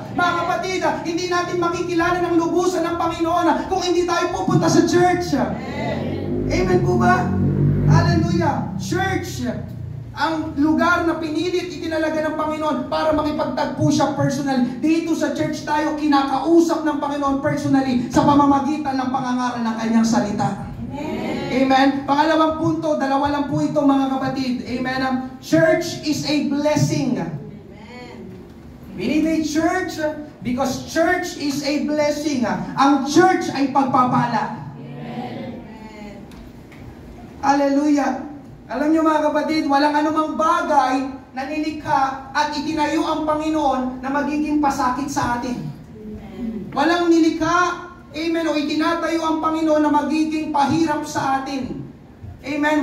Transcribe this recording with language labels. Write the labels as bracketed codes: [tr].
[tl] Mga kapatid, hindi natin makikilala ng lubusan ng Panginoon kung hindi tayo pupunta sa church. Amen po ba? Hallelujah! Church, ang lugar na pinilit itinalaga ng Panginoon para makipagtagpo siya personal. Dito sa church tayo kinakausap ng Panginoon personally sa pamamagitan ng pangangaral ng kanyang salita. Amen. Amen. Pangalawang punto, 2 lang po ito mga kapatid. [en] Amen. Church is a blessing. Amen. We need a church Because church is a blessing. [tl] Ang church ay pagpapala. Hallelujah. Alam niyo mga kapatid, walang anumang bagay na nilikha at itinayo ang Panginoon na magiging pasakit sa atin. Walang nilikha, amen, o itinatayo ang Panginoon na magiging pahirap sa atin. Amen.